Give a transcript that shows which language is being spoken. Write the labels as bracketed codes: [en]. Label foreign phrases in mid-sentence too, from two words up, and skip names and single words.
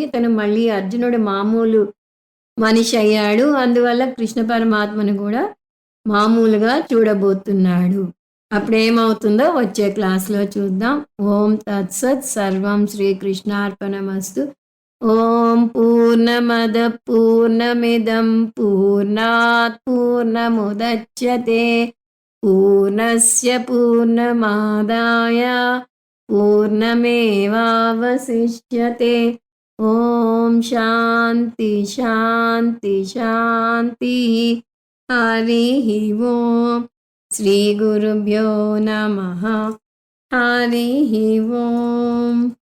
[te] ఇతను మళ్ళీ అర్జునుడు మామూలు మనిషి అయ్యాడు. అందువల్ల కృష్ణ పరమాత్మను కూడా మామూలుగా చూడబోతున్నాడు. అప్పుడేమవుతుందో వచ్చే క్లాస్లో చూద్దాం. [sa] ఓం తత్సత్. సర్వం శ్రీకృష్ణార్పణమస్తు. ఓం పూర్ణమద పూర్ణమిదం పూర్ణాత్ పూర్ణముదచ్యతే పూర్ణస్య పూర్ణమాదాయ పూర్ణమేవావశిష్యతే. ఓం శాంతి శాంతి శాంతి. హరి ఓం. శ్రీ గురుభ్యో నమః. హరి ఓం.